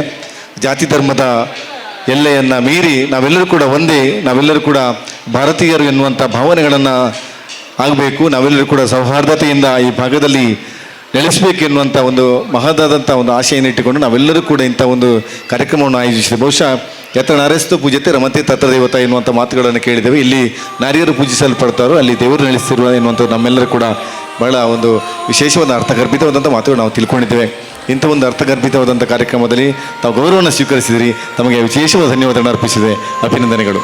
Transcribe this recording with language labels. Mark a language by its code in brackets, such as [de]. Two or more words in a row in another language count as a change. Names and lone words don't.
[kn] ಜಾತಿ ಧರ್ಮದ ಎಲ್ಲೆಯನ್ನು ಮೀರಿ ನಾವೆಲ್ಲರೂ ಕೂಡ ಒಂದೇ, ನಾವೆಲ್ಲರೂ ಕೂಡ ಭಾರತೀಯರು ಎನ್ನುವಂಥ ಭಾವನೆಗಳನ್ನು ಆಗಬೇಕು. ನಾವೆಲ್ಲರೂ ಕೂಡ ಸೌಹಾರ್ದತೆಯಿಂದ ಈ ಭಾಗದಲ್ಲಿ ನೆಲೆಸಬೇಕು ಎನ್ನುವಂಥ ಒಂದು ಮಹದಾದಂಥ ಒಂದು ಆಶೆಯನ್ನು ಇಟ್ಟುಕೊಂಡು ನಾವೆಲ್ಲರೂ ಕೂಡ ಇಂಥ ಒಂದು ಕಾರ್ಯಕ್ರಮವನ್ನು ಆಯೋಜಿಸಿದೆ. ಬಹುಶಃ [sa] ಯತ್ರ ನಾರ್ಯಸ್ತು ಪೂಜ್ಯತೆ ರಮತೆ ತತ್ರ ದೇವತ [kn] ಎನ್ನುವಂಥ ಮಾತುಗಳನ್ನು ಕೇಳಿದ್ದೇವೆ. ಇಲ್ಲಿ ನಾರಿಯರು ಪೂಜಿಸಲ್ಪಡ್ತಾರೋ ಅಲ್ಲಿ ದೇವರು ನೆಲೆಸಿರುವ ಎನ್ನುವಂಥದ್ದು ನಮ್ಮೆಲ್ಲರೂ ಕೂಡ ಬಹಳ ಒಂದು ವಿಶೇಷವಾದ ಅರ್ಥಗರ್ಭಿತವಾದಂಥ ಮಾತುಗಳು ನಾವು ತಿಳ್ಕೊಂಡಿದ್ದೇವೆ. ಇಂಥ ಒಂದು ಅರ್ಥಗರ್ಭಿತವಾದಂಥ ಕಾರ್ಯಕ್ರಮದಲ್ಲಿ ತಾವು ಗೌರವವನ್ನು ಸ್ವೀಕರಿಸಿದಿರಿ. ತಮಗೆ ವಿಶೇಷವಾದ ಧನ್ಯವಾದಗಳನ್ನು ಅರ್ಪಿಸಿದೆ. ಅಭಿನಂದನೆಗಳು.